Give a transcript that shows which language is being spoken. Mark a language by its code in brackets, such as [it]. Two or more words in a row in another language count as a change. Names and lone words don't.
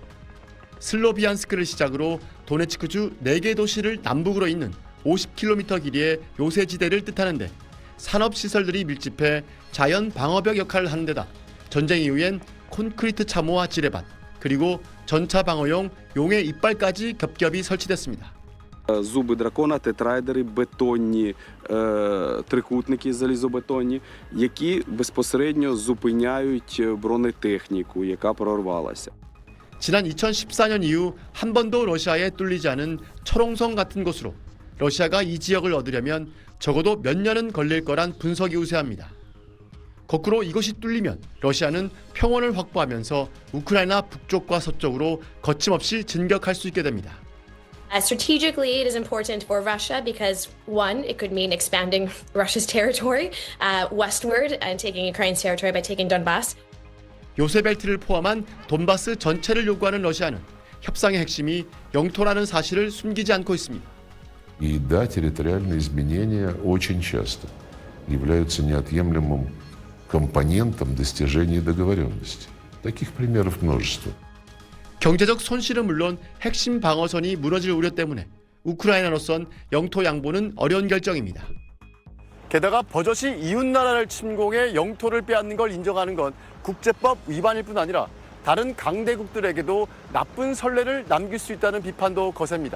[ko] 슬로비안스크를 시작으로 도네츠크주 4개 도시를 남북으로 잇는 50km 길이의 요새지대를 뜻하는데 산업시설들이 밀집해 자연 방어벽 역할을 하는 데다 전쟁 이후엔 콘크리트 참호와 지뢰밭 그리고 전차 방어용 용의 이빨까지 겹겹이 설치됐습니다. [uk] Зуби дракона, тетрайдери, бетонні трикутники залізобетонні, які безпосередньо зупиняють бронетехніку, яка прорвалася. [ko] 지난 2014년 이후 한 번도 러시아에 뚫리지 않은 철옹성 같은 곳으로 러시아가 이 지역을 얻으려면 적어도 몇 년은 걸릴 거란 분석이 우세합니다. 거꾸로 이것이 뚫리면 러시아는 평원을 확보하면서 우크라이나 북쪽과 서쪽으로 거침없이 진격할 수 있게 됩니다. [en] Strategically, it is important for Russia because, one, it could mean expanding Russia's territory westward and taking Ukraine's territory by taking Donbass. [ko] 요새벨트를 포함한 돈바스 전체를 요구하는 러시아는 협상의 핵심이 영토라는 사실을 숨기지 않고 있습니다. [ru] И да, территориальные изменения очень часто являются неотъемлемым компонентом достижения договоренности. Таких примеров множество. [ko] 경제적 손실은 물론 핵심 방어선이 무너질 우려 때문에 우크라이나로선 영토 양보는 어려운 결정입니다. 게다가 버젓이 이웃나라를 침공해 영토를 빼앗는 걸 인정하는 건 국제법 위반일 뿐 아니라 다른 강대국들에게도 나쁜 선례를 남길 수 있다는 비판도 거셉니다.